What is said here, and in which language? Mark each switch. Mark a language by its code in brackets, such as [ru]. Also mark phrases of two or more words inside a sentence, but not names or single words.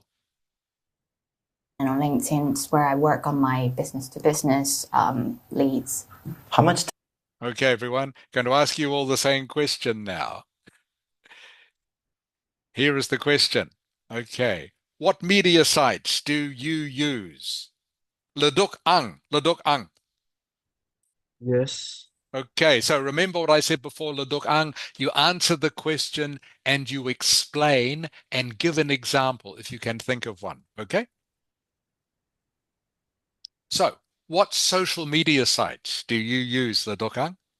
[en] and on LinkedIn, it's where I work on my business to business leads. How much Okay, everyone, going to ask you all the same question now. Here is the question. Okay, what media sites do you use? Leduk ang, leduk ang. Yes. Okay, so remember what I said before, Leduk ang. You answer the question and you explain and give an example if you can think of one. Okay? So, what social media sites do you use, Leduk ang?